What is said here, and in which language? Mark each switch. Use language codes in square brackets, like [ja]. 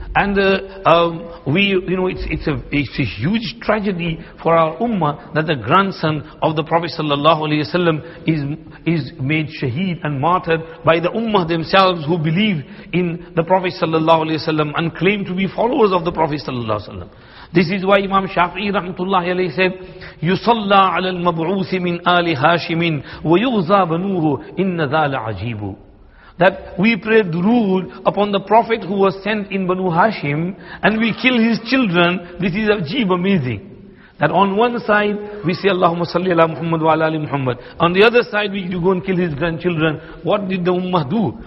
[en] And it's a huge tragedy for our ummah that the grandson of the Prophet ﷺ is made shaheed and martyred by the ummah themselves who believe in the Prophet ﷺ and claim to be followers of the Prophet ﷺ. This is why Imam Shafi'i rahmatullahi alayhi said, [ar] يُصَلَّى عَلَى الْمَبْعُوثِ مِنْ آلِ هَاشِمٍ وَيُغْزَى بَنُوهُ إِنَّ ذَا لَعَجِيبُ. [en] That we pray durood upon the Prophet who was sent in Banu Hashim and we kill his children. This is ajib, amazing. That on one side we say [ar] Allahumma salli ala Muhammad wa ala ali Muhammad. [en] On the other side we go and kill his grandchildren. What did the ummah do?